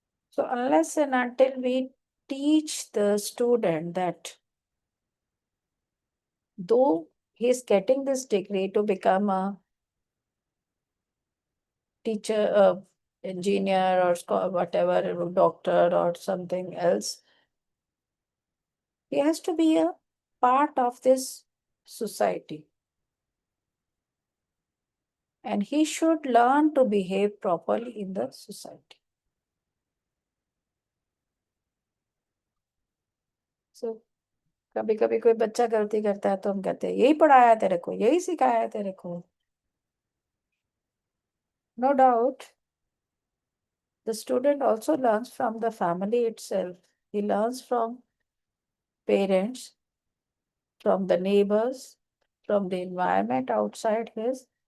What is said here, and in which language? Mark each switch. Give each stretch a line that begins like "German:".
English: So unless and until we teach the student that though he is getting this degree to become a teacher, engineer, or whatever, doctor or something else, he has to be a part of this society. And he should learn to behave properly in the society.
Hindi: So कभी कभी कोई बच्चा गलती करता है तो हम कहते हैं यही पढ़ाया तेरे को, यही सिखाया तेरे को.
English: No doubt, the student also learns from the family itself. He learns from parents, from the neighbors, from the environment outside his.